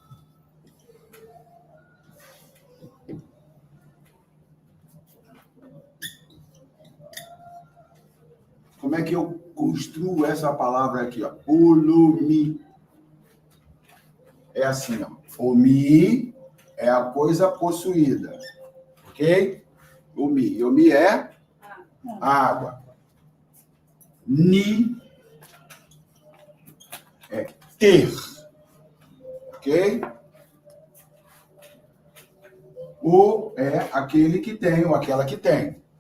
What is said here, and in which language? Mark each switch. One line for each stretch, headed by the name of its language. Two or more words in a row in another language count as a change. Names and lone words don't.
Portuguese: Como é que eu construo essa palavra aqui, ó? Olomi. É assim, ó. Omi é a coisa possuída. Ok? Omi. Omi é água. Ni é ter. Ok? O é aquele que tem ou aquela que tem.